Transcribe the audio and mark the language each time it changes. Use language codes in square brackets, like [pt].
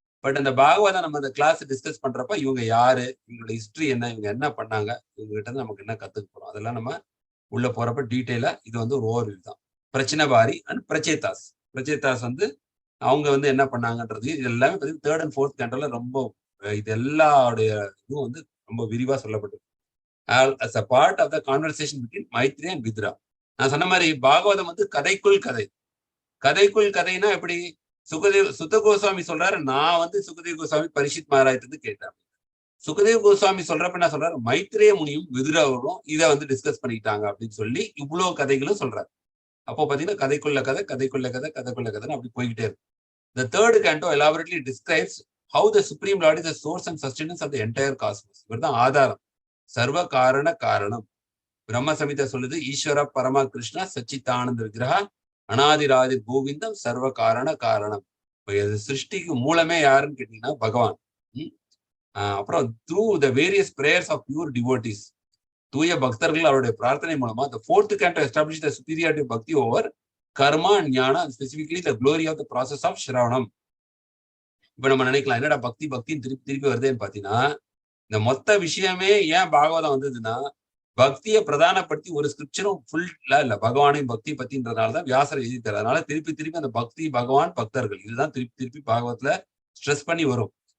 [ta] But அந்த பாகவதம் நம்ம அந்த கிளாஸ் டிஸ்கஸ் பண்றப்ப இவங்க யாரு, இவங்களோட ஹிஸ்டரி என்ன, இவங்க என்ன பண்ணாங்க, இவங்க கிட்ட இருந்து நமக்கு என்ன கத்துக்க போறோம், அதெல்லாம் நம்ம உள்ள போறப்ப டீட்டெயிலா இது வந்து ஒரு ஓவர்வியூ தான். பிரச்சினபாரி அண்ட் பிரச்சேதாஸ் வந்து அவங்க வந்து என்ன பண்ணாங்கன்றது இது எல்லாமே பார்த்தீங்கன்னா தேர்ட் அண்ட் ஃபோர்த் கேண்டல்ல ரொம்ப இது எல்லாருடைய இதுவும் வந்து ரொம்ப விரிவா சொல்லப்பட்டிருக்கு. [en] as a part of the conversation between Maitri and Vidra. [ta] நான் சொன்ன மாதிரி பாகவதம் வந்து கதைக்குள் கதைனா எப்படி, சுத கோஸ்வாமி சொல்றாரு, நான் வந்து சுகதேவ் கோஸ்வாமி பரிஷித் மகாராஜ் கேட்டேன். சுகதேவ் கோஸ்வாமி சொல்றப்ப என்ன சொல்றாரு, மைத்ரேய முனியும் விதுராவும் இதை வந்து டிஸ்கஸ் பண்ணிக்கிட்டாங்க அப்படின்னு சொல்லி இவ்வளவு கதைகளும் சொல்றாரு. அப்போ பாத்தீங்கன்னா கதைக்குள்ள கதைன்னு அப்படி போய்கிட்டே இருக்கு. [en] The third canto elaborately describes how the Supreme Lord is the source and sustenance of the entire cosmos. [ta] இவர்தான் ஆதாரம், சர்வ காரணம். பிரம்ம சமிதா சொல்லுது, [sa] ஈஸ்வர பரமா கிருஷ்ணா சச்சித்தானந்த விக்கிரகா அனாதிராதி கோவிந்தம் சர்வ காரணம். [ta] சிருஷ்டிக்கு மூலமே யாருன்னு கேட்டீங்கன்னா பகவான். [en] அப்புறம் through the various prayers of pure devotees, [ta] தூய பக்தர்கள் அவருடைய பிரார்த்தனை மூலமா [en] the fourth canto established the superiority of bhakti over karma and jnana, and specifically the glory of the process of shravanam. [ta] இப்ப நம்ம நினைக்கலாம், என்னடா பக்தின்னு திருப்பி வருதுன்னு பாத்தீங்கன்னா, இந்த மொத்த விஷயமே ஏன் பாகவதம் வந்ததுன்னா, பக்தியை பிரதானப்படுத்தி ஒரு ஸ்கிரிப்சரும் ஃபுல்லா இல்ல, பகவானையும் பக்தி பத்தின்றதுனாலதான் வியாசர் எழுதித்தார். அதனால திருப்பி அந்த பக்தி, பகவான், பக்தர்கள், இதுதான் திருப்பி பாகவத்துல ஸ்ட்ரெஸ் பண்ணி வரும்.